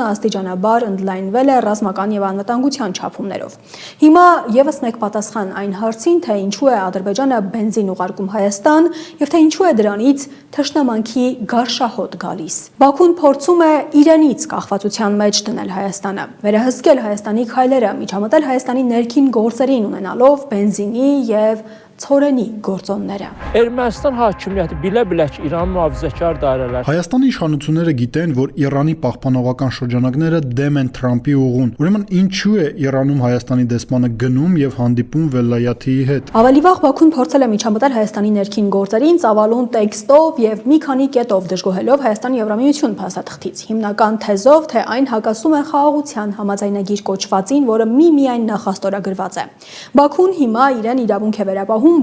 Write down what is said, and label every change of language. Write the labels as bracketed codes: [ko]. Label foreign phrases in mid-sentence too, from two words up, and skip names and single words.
[hy] աստիճանաբար ընդլայնվել է ռազմական եւ անվտանգության չափումներով։ Հիմա եւս մեկ պատասխան այն հարցին, թե ինչու է Ադրբեջանը բենզին ուղարկում Հայաստան եւ թե ինչու է դրանից թշնամանքի գարշահոտ գալիս։ Բաքուն փորձում է իրենից կախվածության մեջ դնել Հայաստանը, վերահսկել Հայաստանի քայլերը, միջամտել Հայաստանի ներքին գործերին ունենալով բենզինի եւ ցորենի գործոնները։ [az] Ermənistan hakimiyyəti bilə-bilə ki, İranın mühafizəkar dairələri [hy] Հայաստանի իշխանությունները գիտեն, որ Իրանի պահպանողական շրջանակները դեմ են Թրամփի ուղուն։ Ուրեմն ինչու է Իրանում Հայաստանի դեսպանը գնում եւ հանդիպում Վելայաթիի հետ։ Ավելի վաղ Բաքուն փորձել է միջամտել Հայաստանի ներքին գործերին ծավալուն տեքստով եւ մի քանի կետով դժգոհելով Հայաստանի Եվրամիություն փաստաթղթից։ Հիմնական թեզով, թե այն հակասում է խաղաղության համաձայնագիր կոչվածին, որը միայն նախաստորագրված է։ Բաքուն հիմա իրեն իրավունք է վերապահում պահում